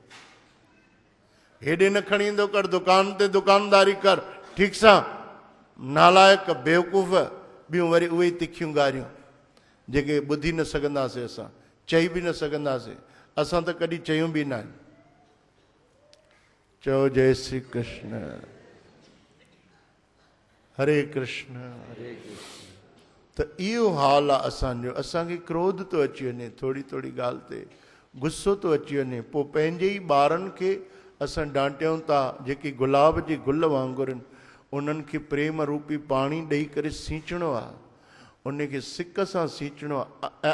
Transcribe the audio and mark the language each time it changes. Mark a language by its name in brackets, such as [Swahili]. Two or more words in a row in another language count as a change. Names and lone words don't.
[Sindhi] हेॾे न खणी ईंदो कर, दुकान ते दुकानदारी कर, ठीकु सां। नालायक बेवकूफ़, ॿियूं वरी उहे ई तिखियूं ॻारियूं जेके ॿुधी न सघंदासीं, असां चई बि न सघंदासीं, असां त कॾहिं चयूं बि न आहिनि। चओ जय श्री कृष्ण, हरे कृष्ण हरे कृष्ण। त इहो हाल आहे असांजो। असांखे क्रोध थो अची वञे, थोरी थोरी ॻाल्हि ते गुस्सो थो अची वञे, पोइ पंहिंजे ई ॿारनि खे असां डांटियूं था, जेके गुलाब जे गुल वांगुरु आहिनि, उन्हनि खे प्रेम रूपी पाणी ॾेई करे सींचणो आहे, उनखे सिक सां सींचणो आहे।